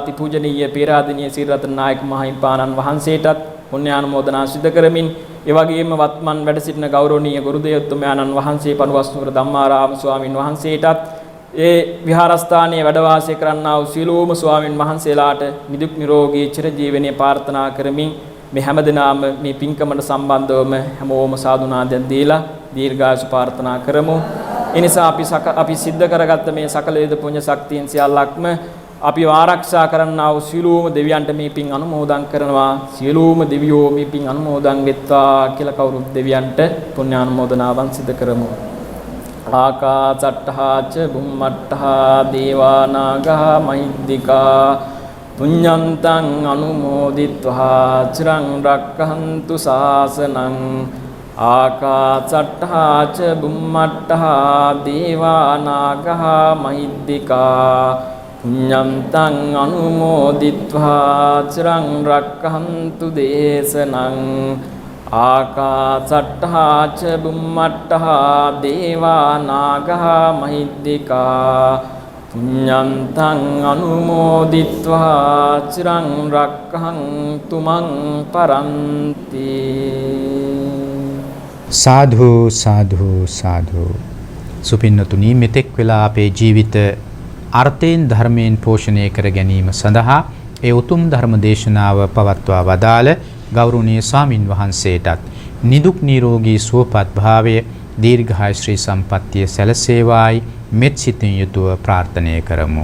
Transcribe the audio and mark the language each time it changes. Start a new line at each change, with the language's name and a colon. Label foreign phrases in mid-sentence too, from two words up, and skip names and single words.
Sinhala: අතිපූජනීය පේරාදෙණිය සිරිරතන නායක මහින්පාණන් වහන්සේටත් පුණ්‍යානුමෝදනා සිදු කරමින් ඒ වගේම වත්මන් වැඩ සිටින ගෞරවනීය ගුරුදේවතුමයාණන් වහන්සේ පනුවස්නුවර ධම්මාරාම ස්වාමින් වහන්සේටත් ඒ විහාරස්ථානයේ වැඩ වාසය කරන්නා වූ සියලුම ස්වාමින් වහන්සේලාට නිදුක් නිරෝගී චිරජීවනයේ ප්‍රාර්ථනා කරමින් මේ හැමදෙනාම මේ පින්කමට සම්බන්ධවම හැමෝම සාදුනාදයක් දීලා දීර්ඝායුෂ ප්‍රාර්ථනා කරමු. ඒ නිසා අපි සිද්ධ කරගත්ත මේ සකල වේද පුණ්‍ය ශක්තියින් සියල්ලක්ම අපි ආරක්ෂා කරන්නා වූ සියලුම දෙවියන්ට මේ පින් අනුමෝදන් කරනවා. සියලුම දෙවියෝ මේ පින් අනුමෝදන් වෙත්වා කියලා කවුරුත් දෙවියන්ට පුණ්‍යානුමෝදනාවන් සිදු කරමු.
Pali: ආකාසට්ඨා ච බුම්මට්ඨා දේවා නාග මහිද්దికා පුඤ්ඤන්තං අනුමෝදිත්වා චිරං රක්ඛන්තු ශාසනං ආකාසට්ඨා ච බුම්මට්ඨා දේවා නාග මහිද්దికා පුඤ්ඤන්තං අනුමෝදිත්වා චිරං රක්ඛන්තු දේශනං ආකාසට්ඨා ච බුම්මට්ඨා දේවා නාග මහිද්దికා පුඤ්ඤන්තං අනුමෝදිත්වා චිරං රක්ඛන්තු මං පරන්ති. සාධු සාධු සාධු.
Sinhala: සුපින්නතුනි, මෙතෙක් වෙලා අපේ ජීවිත අර්ථයෙන් ධර්මයෙන් පෝෂණය කර ගැනීම සඳහා ඒ උතුම් ධර්ම දේශනාව පවත්වා වදාළ ගෞරවනීය ස්වාමින් වහන්සේටත් නිදුක් නිරෝගී සුවපත් භාවය දීර්ඝායු ශ්‍රී සම්පන්නිය සැලසේවායි මෙත් සිතින් යුතුව ප්‍රාර්ථනා කරමු.